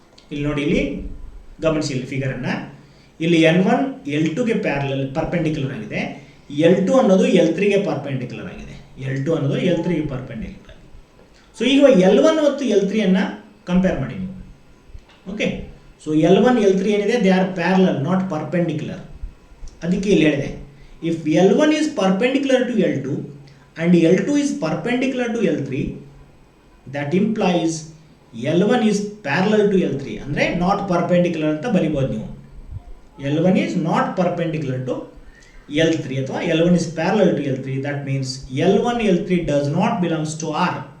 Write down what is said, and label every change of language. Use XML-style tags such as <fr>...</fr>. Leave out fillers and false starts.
<kn>ಇಲ್ಲಿ ನೋಡಿ, ಇಲ್ಲಿ ಗಮನಿಸಿ ಇಲ್ಲಿ ಫಿಗರನ್ನು. ಇಲ್ಲಿ N1 L2ಗೆ ಪರ್ಪೆಂಡಿಕ್ಯುಲರ್ ಆಗಿದೆ, L2 ಅನ್ನೋದು L3ಗೆ ಪರ್ಪೆಂಡಿಕ್ಯುಲರ್ ಆಗಿದೆ, L2 ಅನ್ನೋದು L3ಗೆ ಪರ್ಪೆಂಡಿಕ್ಯುಲರ್ ಆಗಿದೆ. ಸೊ ಈಗ L1 ಮತ್ತು L3 ಕಂಪೇರ್ ಮಾಡಿ ನೀವು. ಓಕೆ, ಸೊ L1, L3 ಏನಿದೆ,</kn> <en>They are parallel, not perpendicular.</en> <kn>ಅದಕ್ಕೆ ಇಲ್ಲಿ ಹೇಳಿದೆ,</kn> <en>If L1 is perpendicular to L2 and L2 is perpendicular to L3, that implies L1 is parallel to L3.</en> <kn>ಅಂದರೆ not perpendicular ಅಂತ ಬರಿಬೋದು ನೀವು.</kn> <en>L1 is not perpendicular to L3</en> <kn>ಅಥವಾ</kn> <en>L1 is parallel to L3. That means L1, L3 does not belongs to R.</en>